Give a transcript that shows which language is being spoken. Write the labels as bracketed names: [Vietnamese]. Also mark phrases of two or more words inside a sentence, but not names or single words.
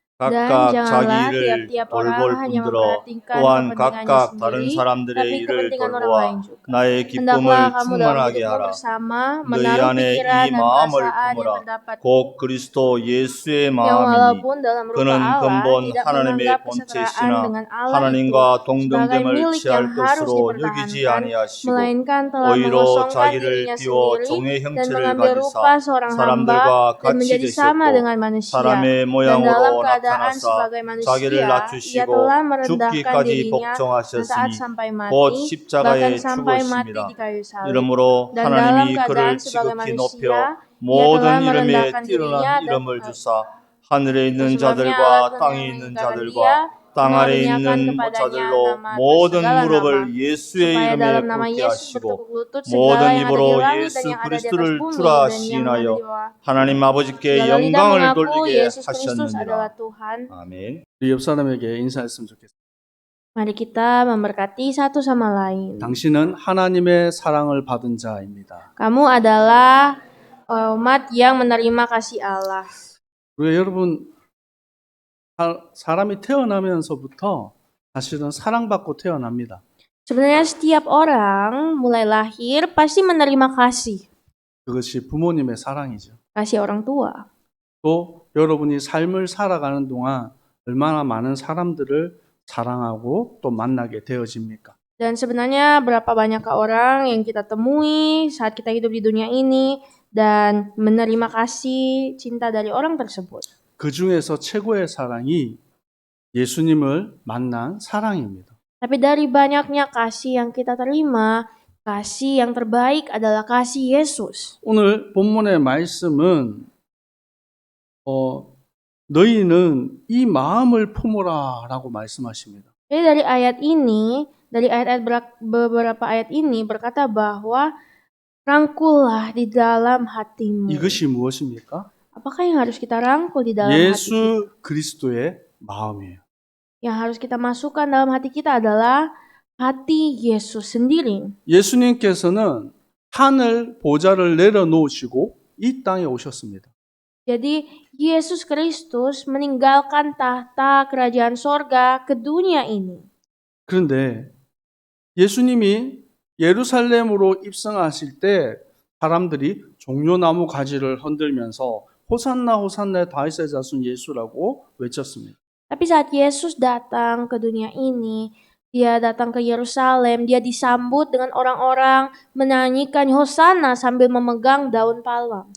[Indonesian] Dan [Korean] 각각 [Indonesian] janganlah [Korean] 자기를 [Indonesian] tiap-tiap [Korean] 돌볼 [Indonesian] orang hanya [Korean] 뿐더러 [Indonesian] memperhatikan [Korean] 또한 [Indonesian] kepentingannya [Korean] 각각 다른 [Indonesian] sendiri, [Korean] 사람들의 [Indonesian] tapi [Korean] 일을 [Indonesian] kepentingan orang [Korean] 돌보아 [Indonesian] lain juga. [Korean] 나의 [Indonesian] Hendaklah [Korean] 기쁨을 [Indonesian] kamu dalam [Korean] 충만하게 [Indonesian] hidupmu [Korean] 하라. [Indonesian] bersama [Korean] 너희 [Indonesian] menaruh [Korean] 안에 [Indonesian] pikiran [Korean] 이 [Indonesian] dan [Korean] 마음을 [Indonesian] perasaan yang [Korean] 품으라. [Indonesian] terdapat [Korean] 곧 그리스도 예수의 [Indonesian] yang [Korean] 마음이니 [Indonesian] walaupun dalam rupa [Korean] 그는 [Indonesian] Allah [Korean] 근본 [Indonesian] tidak [Korean] 하나님의 [Indonesian] menganggap kesetaraan [Korean] 본체시나 [Indonesian] dengan Allah itu [Korean] 하나님과 [Indonesian] sebagai [Korean] 동등됨을 [Indonesian] milik [Korean] 취할 [Indonesian] yang harus [Korean] 것으로 여기지 [Indonesian] dipertahankan, [Korean] 아니하시고 [Indonesian] melainkan telah [Korean] 오히려 [Indonesian] mengosongkan [Korean] 자기를 [Indonesian] dirinya [Korean] 비워 [Indonesian] sendiri [Korean] 종의 [Indonesian] dan [Korean] 형체를 [Indonesian] mengambil rupa [Korean] 가지사 [Indonesian] seorang hamba [Korean] 사람들과 [Indonesian] dan [Korean] 같이 [Indonesian] menjadi sama [Korean] 되셨고 [Indonesian] dengan manusia. [Korean] 사람의 [Indonesian] Dan dalam [Korean] 모양으로 [Indonesian] keadaan [Korean] 나타나사 [Indonesian] sebagai [Korean] 자기를 [Indonesian] manusia, ia [Korean] 낮추시고 [Indonesian] telah merendahkan [Korean] 죽기까지 [Indonesian] dirinya dan taat [Korean] 복종하셨으니 [Indonesian] sampai [Korean] 곧 [Indonesian] mati, bahkan [Korean] 십자가에 [Indonesian] sampai mati [Korean] 죽으심이라. [Indonesian] di kayu salib. [Korean] 이러므로 [Indonesian] Dan dalam [Korean] 하나님이 [Indonesian] keadaan [Korean] 그를 [Indonesian] sebagai [Korean] 지극히 [Indonesian] manusia, [Korean] 높여 [Indonesian] ia [Korean] 모든 [Indonesian] telah [Korean] 이름에 [Indonesian] merendahkan [Korean] 뛰어난 [Indonesian] dirinya dan [Korean] 이름을 주사 하늘에 있는 [Indonesian] sebabnya Allah [Korean] 자들과 [Indonesian] telah [Korean] 땅에 있는 [Indonesian] meninggikan [Korean] 자들과 [Indonesian] dia, [Korean] 땅 아래 [Indonesian] mengaruniakan [Korean] 있는 [Indonesian] kepadanya [Korean] 자들로 [Indonesian] nama atas [Korean] 모든 [Indonesian] segala nama, [Korean] 무릎을 예수의 [Indonesian] supaya dalam [Korean] 이름에 [Indonesian] nama [Korean] 꿇게 [Indonesian] Yesus [Korean] 하시고 [Indonesian] bertekuk lutut segala [Korean] 모든 [Indonesian] yang ada di [Korean] 입으로 [Indonesian] langit dan [Korean] 예수 [Indonesian] yang ada di atas [Korean] 그리스도를 [Indonesian] bumi [Korean] 주라 [Indonesian] dan yang ada di [Korean] 시인하여 [Indonesian] bawah. [Korean] 하나님 아버지께 [Indonesian] Segala lidah [Korean] 영광을 [Indonesian] mengaku [Korean] 돌리게 [Indonesian] Yesus Kristus adalah [Korean] 하셨느니라. [Indonesian] Tuhan. [Korean] 아멘. 우리 옆 사람에게 인사했으면 좋겠습니다. [Indonesian] Mari kita memberkati satu sama lain. [Korean] 당신은 하나님의 사랑을 받은 자입니다. [Indonesian] Kamu adalah umat yang menerima kasih Allah. [Korean] 우리가 여러분 사람이 태어나면서부터 사실은 사랑받고 태어납니다. [Indonesian] Sebenarnya setiap orang mulai lahir pasti menerima kasih. [Korean] 그것이 부모님의 사랑이죠. [Indonesian] Kasih orang tua. [Korean] 또 여러분이 삶을 살아가는 동안 얼마나 많은 사람들을 사랑하고 또 만나게 되어집니까? [Indonesian] Dan sebenarnya berapa banyakkah orang yang kita temui saat kita hidup di dunia ini dan menerima kasih cinta dari orang tersebut. [Korean] 그 중에서 최고의 사랑이 예수님을 만난 사랑입니다. [Indonesian] Tapi dari banyaknya kasih yang kita terima, kasih yang terbaik adalah kasih Yesus. [Korean] 오늘 본문의 말씀은 너희는 이 마음을 품으라라고 말씀하십니다. [Indonesian] Jadi dari ayat ini, dari beberapa ayat ini berkata bahwa rangkullah di dalam hatimu. [Korean] 이것이 무엇입니까? [Indonesian] Apakah yang harus kita rangkul di dalam hati kita? [Korean] 예수 그리스도의 마음이에요. [Indonesian] Yang harus kita masukkan dalam hati kita adalah hati Yesus sendiri. [Korean] 예수님께서는 하늘 보좌를 내려놓으시고 이 땅에 오셨습니다. [Indonesian] Jadi Yesus Kristus meninggalkan tahta kerajaan sorga ke dunia ini. [Korean] 그런데 예수님이 예루살렘으로 입성하실 때 사람들이 종려나무 가지를 흔들면서 호산나 호산나 다윗의 자손 예수라고 외쳤습니다. [Indonesian] Tapi saat Yesus datang ke dunia ini, dia datang ke Yerusalem, dia disambut dengan orang-orang menyanyikan Hosana sambil memegang daun palem.